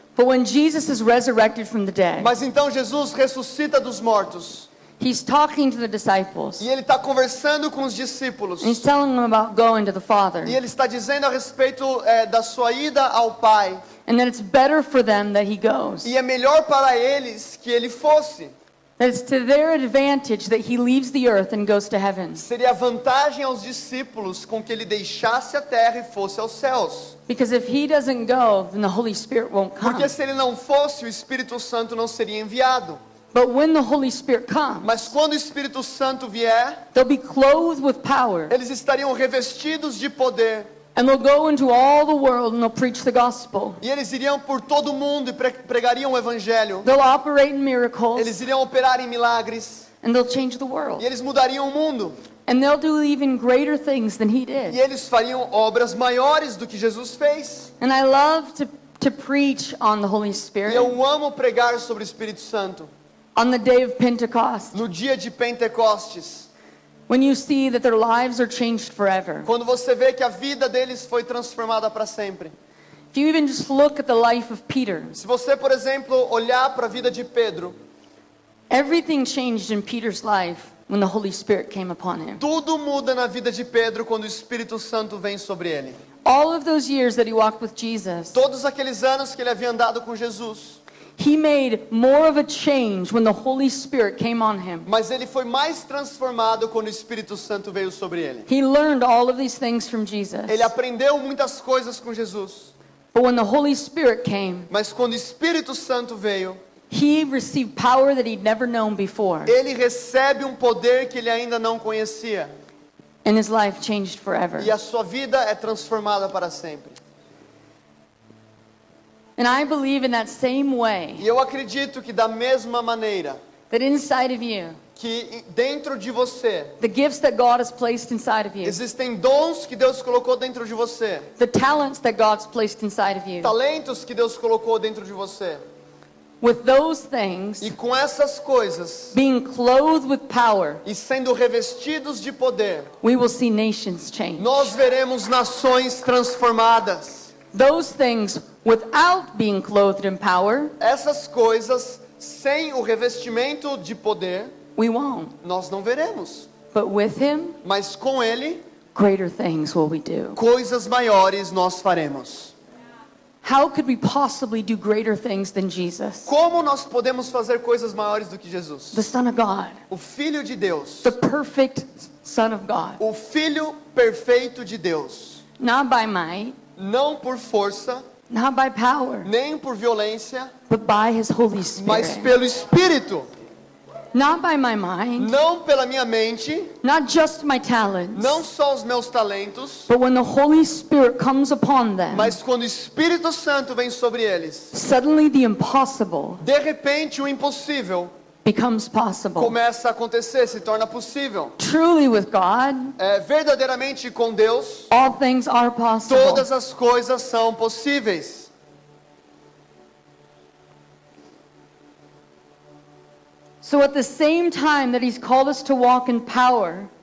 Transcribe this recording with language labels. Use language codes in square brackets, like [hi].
[en] But when Jesus is resurrected from the dead, [pt] Mas então Jesus ressuscita dos mortos. [en] he's talking to the disciples. [pt] E ele está conversando com os discípulos. [en] And he's telling them about going to the Father. [pt] E ele está dizendo a respeito da sua ida ao Pai. [en] And that it's better for them that he goes. [pt] E é melhor para eles que ele fosse. [en] That it's to their advantage that he leaves the earth and goes to heaven. [pt] Seria vantagem aos discípulos com que ele deixasse a terra e fosse aos céus. [en] Because if he doesn't go, then the Holy Spirit won't come. [pt] Porque se ele não fosse, o Espírito Santo não seria enviado. [en] But when the Holy Spirit comes, [pt] Mas quando o Espírito Santo vier, [en] they'll be clothed with power. [pt] eles estariam revestidos de poder. [en] And they'll go into all the world and they'll preach the gospel. [pt] E eles iriam por todo mundo e pregariam o Evangelho. [en] They'll operate in miracles [pt] Eles iriam operar em milagres. [en] and they'll change the [pt] E [en] world. [pt] eles mudariam o mundo. [en] And they'll do even greater things than he [pt] E [en] did. [pt] eles fariam obras maiores do que Jesus fez. [en] And I love to preach on the Holy [pt] E [en] Spirit [pt] eu amo pregar sobre o Espírito Santo. [en] on the day of Pentecost. [pt] No dia de Pentecostes. [en] When you see that their lives are changed forever. [pt] Quando você vê que a vida deles foi transformada para sempre. [en] If you even just look at the life of Peter, [pt] Se você, por exemplo, olhar para a vida de Pedro, [en] everything changed in Peter's life when the Holy Spirit came upon him. [pt] tudo muda na vida de Pedro quando o Espírito Santo vem sobre ele. [en] All of those years that he walked with Jesus, [pt] Todos aqueles anos que ele havia andado com Jesus, [en] he made more of a change when the Holy Spirit came on him. [pt] mas ele foi mais transformado quando o Espírito Santo veio sobre ele. [en] He learned all of these things from Jesus. [pt] Ele aprendeu muitas coisas com Jesus, [en] But when the Holy Spirit came, [pt] mas quando o Espírito Santo veio, [en] he received power that he'd never known before. [pt] ele recebe um poder que ele ainda não conhecia. [en] And his life changed forever. [pt] E a sua vida é transformada para sempre. [en] And I believe in that same way [pt] E eu acredito que da mesma maneira [en] that inside of you, [pt] que dentro de você [en] the gifts that God has placed inside of you, [pt] existem dons que Deus colocou dentro de você, [en] the talents that God's placed inside of you, [pt] talentos que Deus colocou dentro de você. [en] with those things [pt] E com essas coisas, [en] being clothed with power, [pt] e sendo revestidos de poder, [en] we will see nations change. [pt] nós veremos nações transformadas. [en] Those things without being clothed in power, [pt] Essas coisas, sem o revestimento de poder, [en] we won't. [pt] nós não veremos. [en] But with Him, [pt] Mas com Ele, [en] greater things will we do. [pt] coisas maiores nós faremos. [en] How could we possibly do greater things than Jesus, [pt] Como nós podemos fazer coisas maiores do que Jesus? [en] the Son of God, [pt] O Filho de Deus. [en] the perfect Son of God? [pt] O Filho perfeito de Deus. [en] Not by might, [pt] Não por força, [en] not by power, [pt] nem por violência, [en] but by His Holy [pt] mas [en] Spirit. [pt] pelo Espírito. [en] Not by my mind, [pt] Não pela minha mente, [en] not just my talents, [pt] não só os meus talentos, [en] but when the Holy Spirit comes upon them, [pt] mas quando o Espírito Santo vem sobre eles. [en] suddenly the impossible [pt] De repente, o impossível [en] becomes possible. [pt] começa a acontecer, se torna possível. [en] Truly with God, [pt] Verdadeiramente com Deus, [en] all things are possible. [pt] todas as coisas são possíveis. [en] So at the same time that He's called us to walk in power